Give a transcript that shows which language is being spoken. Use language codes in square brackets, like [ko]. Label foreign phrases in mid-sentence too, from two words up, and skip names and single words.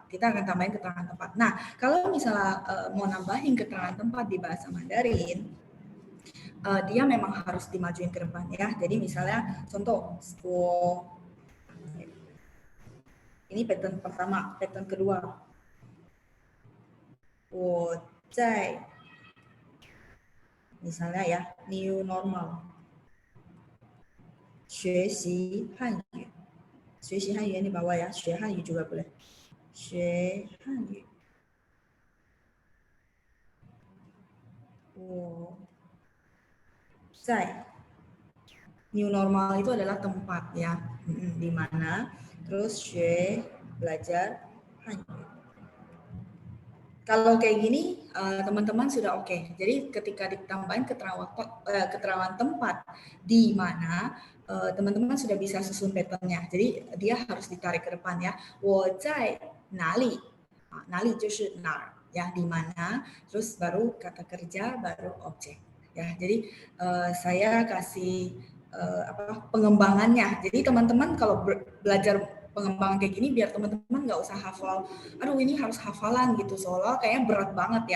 [id] Kita akan tambahin keterangan tempat. Nah, kalau misalnya mau nambahin keterangan tempat di bahasa Mandarin, dia memang harus dimajuin ke depan ya. Jadi misalnya contoh, ini pattern pertama, pattern kedua. [zh] 我在 [id] misalnya ya, [en] new normal. [zh] 学习汉语. 学习汉语 [id] di bawah ya, [zh] 学汉语 [id] juga boleh. [zh] 学汉语. 我在 [en] new normal [id] itu adalah tempat ya, di mana. Terus 学 belajar Hanyu. Kalau kayak gini teman-teman sudah oke. Jadi ketika ditambahin keterangan tempat di mana, teman-teman sudah bisa susun patternnya. Jadi dia harus ditarik ke depan ya. [zh] 我在哪里? 哪里就是哪儿 [id] ya, di mana, terus baru kata kerja, baru objek ya. Jadi saya kasih pengembangannya. Jadi teman-teman kalau belajar pengembangan kayak gini biar teman-teman nggak usah hafal, aduh ini harus hafalan gitu, soalnya kayaknya berat banget ya.